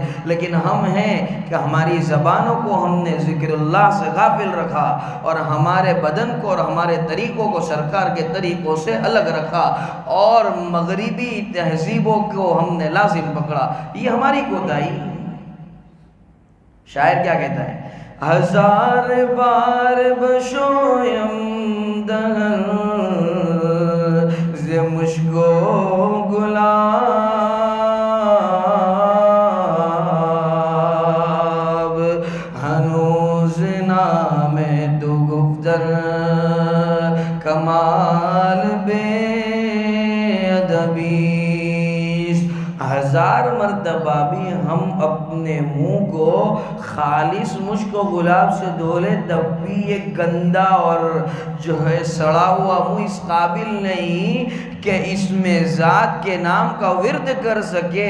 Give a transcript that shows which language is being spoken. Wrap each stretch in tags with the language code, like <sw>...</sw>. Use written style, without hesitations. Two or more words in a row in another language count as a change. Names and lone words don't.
<ur>لیکن ہم ہیں کہ ہماری زبانوں کو ہم نے ذکر اللہ سے غافل رکھا، اور ہمارے بدن کو اور ہمارے طریقوں کو سرکار کے طریقوں سے الگ رکھا، اور مغربی تہذیبوں کو ہم نے لازم پکڑا. یہ ہماری کوتاہی. شاعر کیا کہتا ہے؟</ur> <fa>1000 بار بشویم دهن ز مشک و گلاب، هنوز نام تو گفتن کمال بے ادبی.</fa> <ur>1000 مرتبہ بھی ہم اپنے منہ کو خالص مشک و گلاب سے دھولے تب بھی یہ گندا اور جو ہے سڑا ہوا منہ اس قابل نہیں کہ اس میں ذات کے نام کا ورد کر سکے.</ur>